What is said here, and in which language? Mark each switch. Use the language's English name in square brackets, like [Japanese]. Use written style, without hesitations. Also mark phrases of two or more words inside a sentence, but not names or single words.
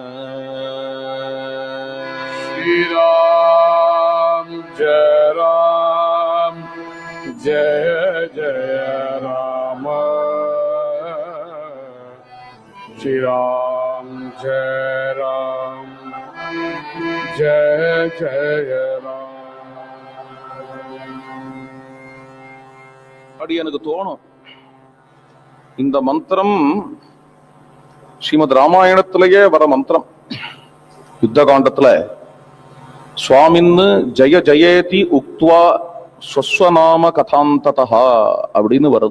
[Sanskrit] श्री राम जय राम जय जय राम श्री राम जय राम जय जय राम [Tamil] அப்படி எனக்கு தோணும். இந்த மந்திரம் ஸ்ரீமத் ராமாயணத்திலேயே வர மந்திரம். யுத்த காண்டத்துல சுவாமின்னு [Sanskrit] जय जयेति उक्त्वा स्वस्वनाम कथान्तता [Tamil] அப்படின்னு வருது.